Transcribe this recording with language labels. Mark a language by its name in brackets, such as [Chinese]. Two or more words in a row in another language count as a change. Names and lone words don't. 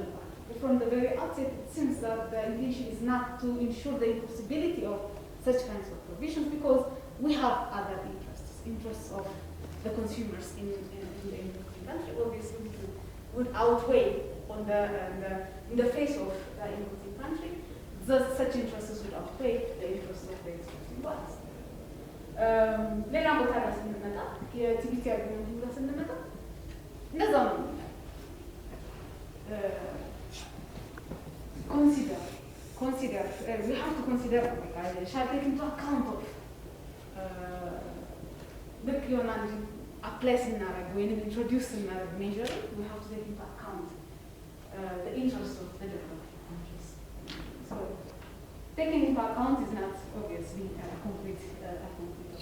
[English] From the very outset, it seems that the intention is not to ensure the enforceability of such kinds of provisions because we have other interests of the consumers in the country, obviously would outweigh in the face of the importing country, such interests would outweigh the interests of the exporting ones. [Amharic] ሌላ ቦታ ላይ ስንመጣ የቲቢቲ አግሪመንት ጋር ስንመጣ እንደዛው ነው። [English] consider we have to consider shall take into account of [Amharic] ልክ የሆነ apply ስናደርግ ወይም introduce ስናደርግ [English] measure we have to take into account the interests of the developing countries. So taking into account is not obviously a complete